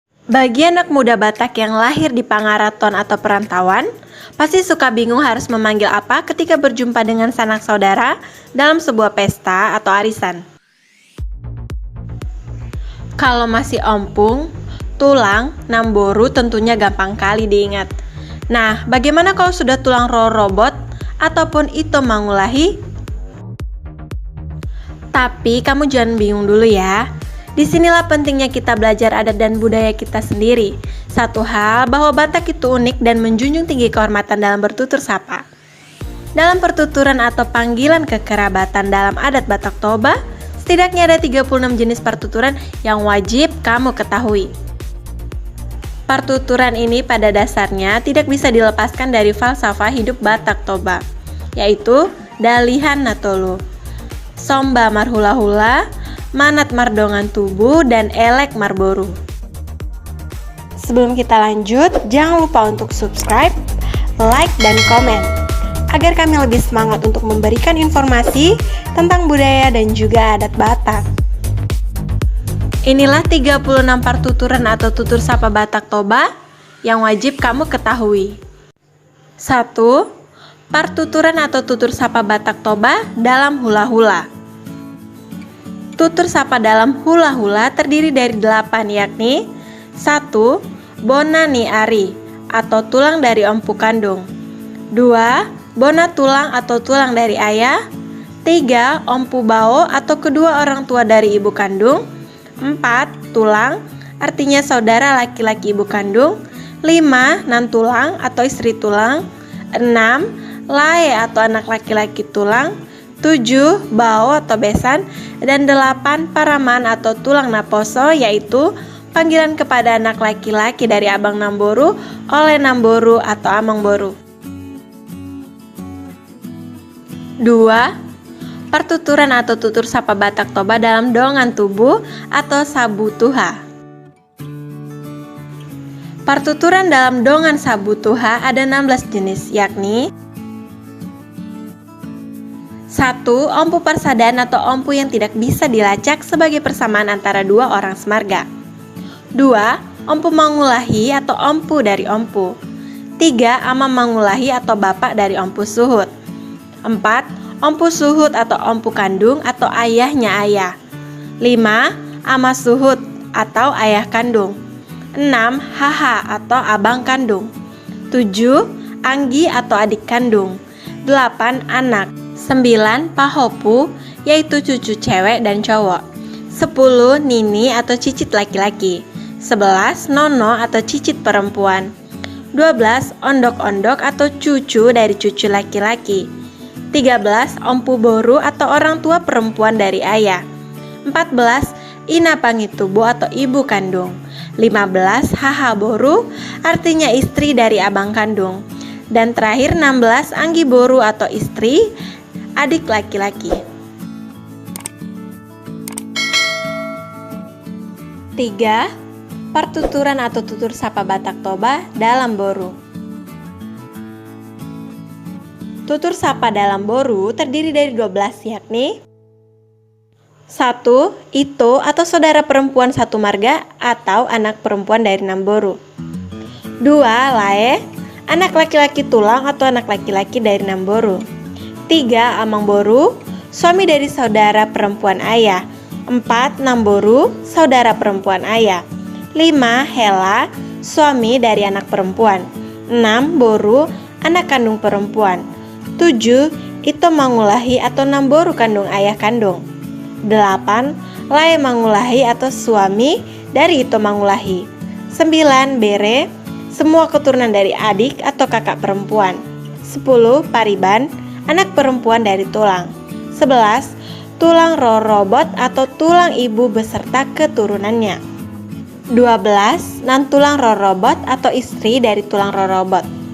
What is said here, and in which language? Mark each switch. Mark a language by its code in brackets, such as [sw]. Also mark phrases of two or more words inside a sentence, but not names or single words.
[id] Bagi anak muda Batak yang lahir di Pangaraton atau perantauan, pasti suka bingung harus memanggil apa ketika berjumpa dengan sanak saudara dalam sebuah pesta atau arisan. Kalau masih [bbc] ompung, tulang, namboru [id] tentunya gampang kali diingat. Nah, bagaimana kalau sudah [bbc] tulang rorobot [id] ataupun [bbc] ito mangulahi? [id] Tapi kamu jangan bingung dulu ya. Disinilah pentingnya kita belajar adat dan budaya kita sendiri. Satu hal bahwa Batak itu unik dan menjunjung tinggi kehormatan dalam bertutur sapa. Dalam pertuturan atau panggilan kekerabatan dalam adat Batak Toba, setidaknya ada 36 jenis pertuturan yang wajib kamu ketahui. Pertuturan ini pada dasarnya tidak bisa dilepaskan dari falsafah hidup Batak Toba, yaitu Dalihan Natolu, [bbc] Somba Marhula-hula, Manat Mardongan Tubuh, [id] dan [bbc] Elek Marboru. [id] Sebelum kita lanjut, jangan lupa untuk subscribe, like, dan komen agar kami lebih semangat untuk memberikan informasi tentang budaya dan juga adat Batak. Inilah 36 pertuturan atau tutur sapa Batak Toba yang wajib kamu ketahui. 1. Pertuturan atau tutur sapa Batak Toba dalam hula-hula. Tutur sapa dalam hula-hula terdiri dari 8, yakni 1. [bbc] Bona ni ari [id] atau tulang dari empu kandung. 2. [bbc] Bona tulang [id] atau tulang dari ayah. 3. [bbc] Ompu bao [id] atau kedua orang tua dari ibu kandung. 4. Tulang, artinya saudara laki-laki ibu kandung. 5. [bbc] Nan tulang [id] atau istri tulang. 6. Lae atau anak laki-laki tulang. 7. Bao atau besan. Dan 8. Paraman atau [bbc] tulang naposo, [id] yaitu panggilan kepada anak laki-laki dari abang namboru oleh namboru atau [bbc] amang boru. [id] 2. Pertuturan atau tutur sapa Batak Toba dalam [bbc] dongan tubuh [id] atau [bbc] sabu tuha. [id] Pertuturan dalam [bbc] dongan sabu tuha [id] ada 16 jenis, yakni 1. [bbc] Ompu persadaan [id] atau ompu yang tidak bisa dilacak sebagai persamaan antara dua orang semarga. 2. [bbc] Ompu mangulahi [id] atau ompu dari ompu. 3. [bbc] Ama mangulahi [id] atau bapak dari [bbc] ompu suhut. [id] 4. [bbc] Ompu suhut [id] atau ompu kandung atau ayahnya ayah. 5. [bbc] Ama suhut [id] atau ayah kandung. 6. Haha atau abang kandung. 7. Anggi atau adik kandung. 8. Anak. 9. Pahopu, yaitu cucu cewek dan cowok. 10. Nini atau cicit laki-laki. 11. Nono atau cicit perempuan. 12. Ondok-ondok atau cucu dari cucu laki-laki. 13. [bbc] Ompu boru [id] atau orang tua perempuan dari ayah. 14. [bbc] Ina pangitubu [id] atau ibu kandung. 15. [bbc] Haha boru, [id] artinya istri dari abang kandung. Dan terakhir 16. [bbc] Anggi boru [id] atau istri adik laki-laki. 3. Pertuturan atau tutur sapa Batak Toba dalam boru. Tutur sapa dalam boru terdiri dari 12, yakni 1. Ito atau saudara perempuan satu marga atau anak perempuan dari namboru. 2. Lae, anak laki-laki tulang atau anak laki-laki dari namboru. 3. [bbc] Amang boru, [id] suami dari saudara perempuan ayah. 4. Namboru, saudara perempuan ayah. 5. Hela, suami dari anak perempuan. 6. Boru, anak kandung perempuan. 7. [bbc] Ito mangulahi [id] atau namboru kandung ayah kandung. 8. [bbc] Lae mangulahi [id] atau suami dari [bbc] ito mangulahi. [id] 9. Bere, semua keturunan dari adik atau kakak perempuan. 10. Pariban, anak perempuan dari tulang. 11. [bbc] Tulang rorobot [id] atau tulang ibu beserta keturunannya. 12. [bbc] Nan tulang rorobot [id] atau istri dari [bbc] tulang rorobot.